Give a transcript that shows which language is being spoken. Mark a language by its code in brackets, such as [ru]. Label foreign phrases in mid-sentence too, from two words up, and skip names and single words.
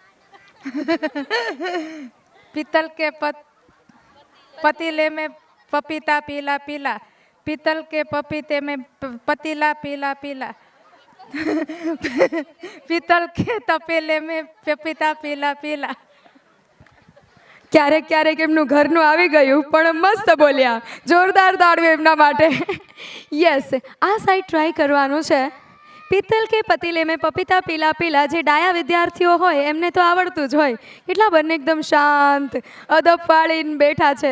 [hi] पीतल के पतीले में पपीता पीला पीला. पीतल के पपीते में पतीला पीला पीला. पीतल के तपेले में पपीता पीला पीला. [gu] ક્યારેક ક્યારેક એમનું ઘરનું આવી ગયું પણ મસ્ત બોલ્યા. જોરદાર તાળીઓ એમના માટે. યસ, આ સાઈડ ટ્રાય કરવાનું છે. [hi] पित्तल के पतीले में पपीता पीला पीला. [gu] જે ડાયા વિદ્યાર્થીઓ હોય એમને તો આવડતું જ હોય. કેટલા બંને એકદમ શાંત અદબ પાડીને બેઠા છે.